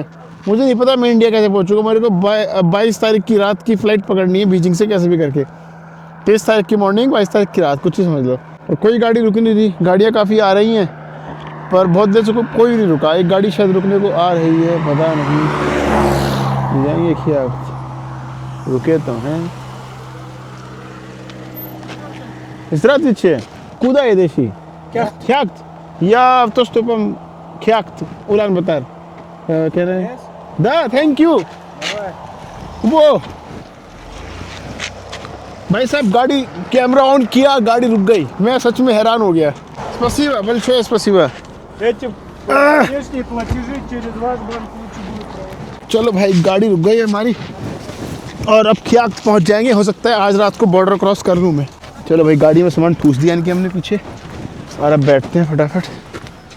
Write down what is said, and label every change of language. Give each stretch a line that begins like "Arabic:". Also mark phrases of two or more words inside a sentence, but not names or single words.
Hindi: मुझे नहीं पता मैं इंडिया कैसे पहुँचूँगा। मेरे को 22 तारीख की रात की फ़्लाइट पकड़नी है बीजिंग से कैसे भी करके। 23 तारीख की मॉर्निंग, 22 तारीख की रात, कुछ ही समझ लो। और कोई गाड़ी रुक नहीं रही। गाड़ियाँ काफ़ी आ रही हैं पर बहुत देर से कोई नहीं रुका। एक गाड़ी शायद रुकने को आ रही है, पता नहीं जाएंगे ख्यात, रुके तो हैं।
Russian: Здравствуйте. Куда едешь?
Hindi: ख्यात या автостопом ख्यात, उलान-बातर। कह रहे हैं? Да,
English: thank you.
Hindi: वो भाई साहब गाड़ी कैमरा ऑन किया, गाड़ी रुक गई। मैं सच में हैरान हो गया।
Russian: Спасибо, большое спасибо।
Hindi: चलो भाई गाड़ी रुक गई है हमारी और अब ख्यात पहुंच जाएंगे। हो सकता है आज रात को
English: border cross
Hindi: कर लूँ मैं। चलो भाई गाड़ी में सामान ठूस दिया इनके हमने पीछे और अब बैठते हैं फटाफट।